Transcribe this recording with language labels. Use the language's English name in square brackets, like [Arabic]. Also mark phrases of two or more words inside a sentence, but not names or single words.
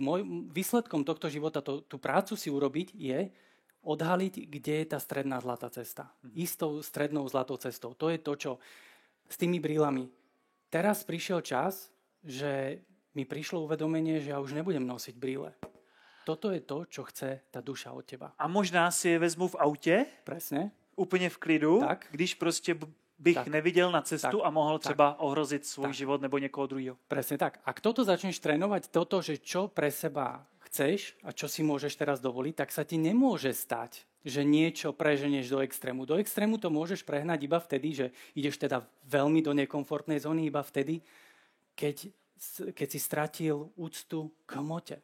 [Slovak] Výsledkom tohto života, tú prácu si urobiť, je odhaliť, kde je tá stredná zlatá cesta. Istou strednou zlatou cestou. To je to, čo s tými brýlami. Teraz prišiel čas, že mi prišlo uvedomenie, že ja už nebudem nosiť brýle. Toto je to, čo chce tá duša od teba. [Czech] A možná si je vezmu v autě, [Slovak] presne, [Czech] úplně v klidu, tak, když prostě bych neviděl na cestu a mohl třeba ohrozit svůj život nebo někoho druhého. [Slovak] Presne tak. Ak toto začneš trénovať, toto, že čo pre seba chceš a čo si môžeš teraz dovoliť, tak sa ti nemôže stať, že niečo preženieš do extrému. Do extrému to môžeš prehnať iba vtedy, že ideš teda veľmi do nekomfortnej zóny, iba vtedy, keď si stratil úctu k hmote.